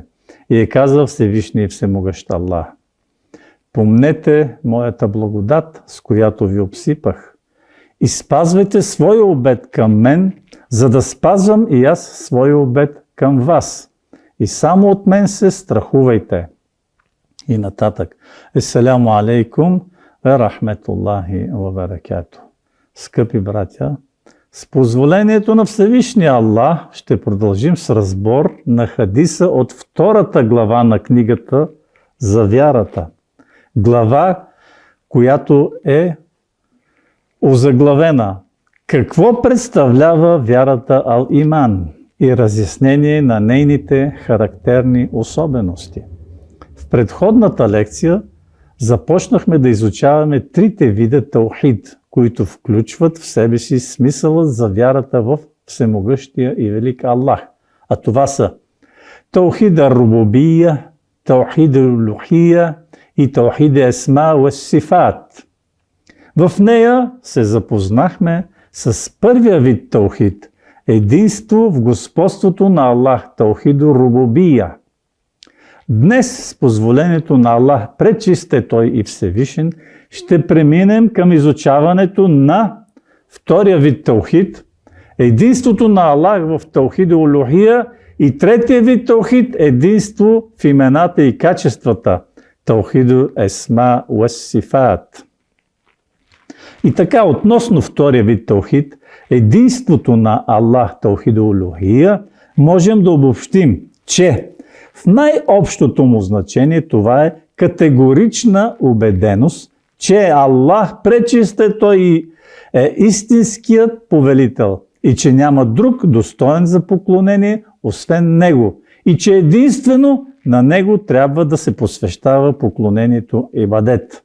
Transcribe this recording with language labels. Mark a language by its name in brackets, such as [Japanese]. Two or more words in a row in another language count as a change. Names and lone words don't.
[Bulgarian] И е казал Всевишния и Всемогъщ Аллах: Помнете моята благодат, с която ви обсипах, и спазвайте своя обет към мен, за да спазвам и аз своя обет към вас. И само от мен се страхувайте. И нататък. [Arabic] السلام عليكم ورحمة الله وبركاته. [Bulgarian] Скъпи братя, с позволението на Всевишния Аллах ще продължим с разбор на хадиса от втората глава на книгата за вярата. Глава, която е озаглавена Какво представлява вярата Ал-Иман и разяснение на нейните характерни особености. В предходната лекция започнахме да изучаваме трите вида таухид, които включват в себе си смисълът за вярата в Всемогъщия и велик Аллах. А това са [Arabic] توحيد الربوبية, توحيد الألوهية [Bulgarian] и [Arabic] توحيد أسماء وصفات. [Bulgarian] В нея се запознахме с първия вид таухид – единство в господството на Аллах, [Arabic] توحيد الربوبية. [Bulgarian] Днес, с позволението на Аллах, пречист е Той и Всевишен, ще преминем към изучаването на втория вид таухид, единството на Аллах в [Arabic] توحيد ألوهية, [Bulgarian] и третия вид таухид, единство в имената и качествата, [Arabic] توحيد أسماء وصفات. [Bulgarian] И така, относно втория вид таухид, единството на Аллах, [Arabic] توحيد ألوهية, [Bulgarian] можем да обобщим, че в най-общото му значение това е категорична убеденост, че Аллах пречист е Той и е истинският повелител и че няма друг достоен за поклонение освен Него и че единствено на Него трябва да се посвещава поклонението ибадет.